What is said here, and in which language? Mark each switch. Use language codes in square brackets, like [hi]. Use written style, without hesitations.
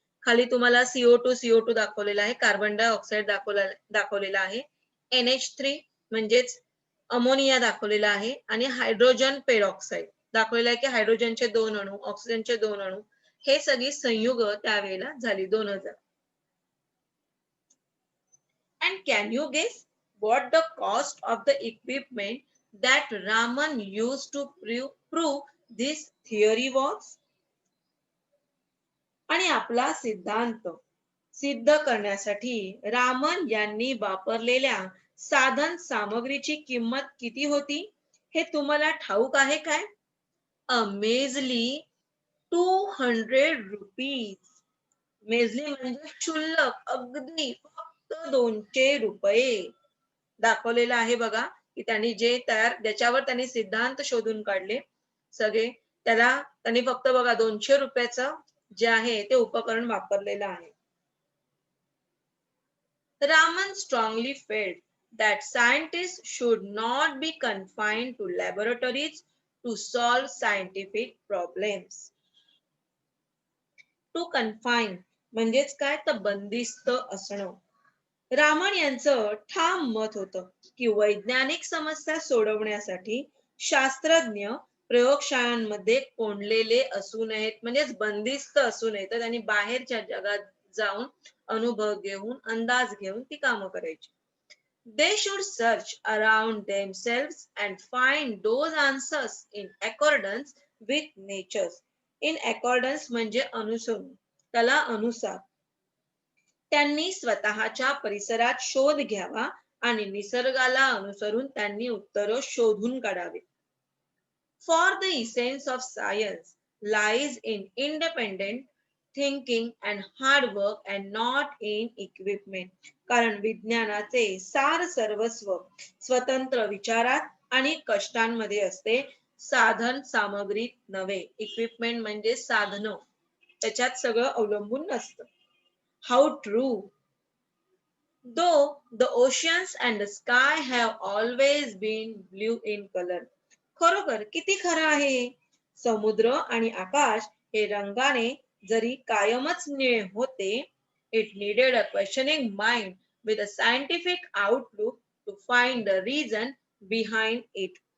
[mr] खाली तुम्हाला CO2 दाखवलेला आहे. कार्बन डायऑक्साइड दाखवलेला आहे. NH3 म्हणजेच अमोनिया दाखवलेला आहे आणि हायड्रोजन पेरॉक्साइड दाखवलेला आहे की हायड्रोजनचे 2 अणू, ऑक्सिजनचे 2 अणू. हे सगळी संयुग त्यावेळेला झाली 2000. [en] And can you guess what the cost of the equipment that Raman used to prove this theory was? [mr] आणि आपला सिद्धांत सिद्ध करण्यासाठी रामन यांनी वापरलेल्या साधन सामग्रीची किंमत किती होती हे तुम्हाला ठाऊक आहे काय? [en] A measly 200 rupees. [mr] मेजली म्हणजे क्षुल्लक, अगदी फक्त 200 रुपये. दाखवलेलं आहे बघा की त्यांनी जे ज्याच्यावर त्यांनी सिद्धांत शोधून काढले सगळे, त्याला त्यांनी फक्त बघा 200 रुपयाचं जे आहे ते उपकरण वापरलेलं आहे. [en] Raman strongly felt that scientists should not be confined to laboratories to solve scientific problems. To confine [mr] म्हणजेच काय तर बंदिस्त असणं. रामन यांचं ठाम मत होतं की वैज्ञानिक समस्या सोडवण्यासाठी शास्त्रज्ञ प्रयोगशाळांमध्ये कोंडलेले असू नयेत, म्हणजेच बंदिस्त असू नये, तर त्यांनी बाहेरच्या जगात जाऊन अनुभव घेऊन अंदाज घेऊन ती कामं करायची. [en] They should search around themselves and find those answers in accordance with nature. In accordance [mr] म्हणजे अनुसरून, त्याला अनुसार. त्यांनी स्वतःच्या परिसरात शोध घ्यावा आणि निसर्गाला अनुसरून त्यांनी उत्तर शोधून काढावे. [en] For the essence of science lies in independent thinking and hard work and not in equipment. [mr] कारण विज्ञानाचे सार सर्वस्व स्वतंत्र विचारात आणि कष्टांमध्ये असते, साधन सामग्रीत नव्हे. इक्विपमेंट म्हणजे साधन, त्याच्यात सगळं अवलंबून नसतं. [en] How true! Though the oceans and the sky have always been blue in color. [mr] खरोखर किती खरं आहे. समुद्र आणि आकाश हे रंगाने जरी कायमच निळे होते, [en] it needed a questioning mind with a scientific outlook to find the reason behind it.